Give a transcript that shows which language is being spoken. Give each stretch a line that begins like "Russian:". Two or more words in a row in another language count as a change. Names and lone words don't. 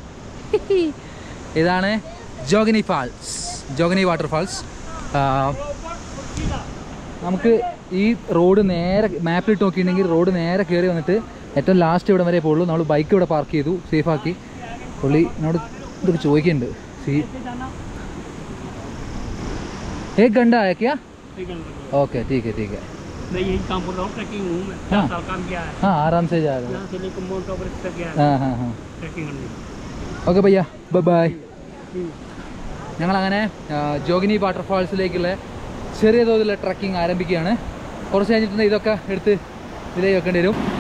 Malayalam: ഇതാണ് ജോഗിനി വാട്ടർഫാൾസ്. നമുക്ക് ഈ റോഡ് നേരെ മാപ്പിലിട്ട് നോക്കിയിട്ടുണ്ടെങ്കിൽ റോഡ് നേരെ കയറി വന്നിട്ട് ഏറ്റവും ലാസ്റ്റ് ഇവിടെ വരെ പോകുള്ളൂ. നമ്മൾ ബൈക്ക് ഇവിടെ പാർക്ക് ചെയ്തു, സേഫാക്കി. പുള്ളി എന്നോട് ഇതൊക്കെ ചോദിക്കുന്നുണ്ട്.
Hindi: एक घंटा है क्या? ओके ठीक है. यही काम बोल रहा हूँ, ट्रैकिंग हूँ मैं, 4 साल काम किया है. हाँ, आराम से जाएगा. यहाँ से लेकर माउंट एवरेस्ट तक गया है. हाँ ट्रैकिंग करने.
Malayalam: ഓക്കെ ഭയ്യ, ബൈ. ഞങ്ങളങ്ങനെ ജോഗിനി വാട്ടർഫാൾസിലേക്കുള്ള ചെറിയ തോതിലുള്ള ട്രക്കിംഗ് ആരംഭിക്കുകയാണ്. കുറച്ച് കഴിഞ്ഞിട്ട് ഇതൊക്കെ എടുത്ത് ഇതിലേക്ക് വെക്കേണ്ടി വരും.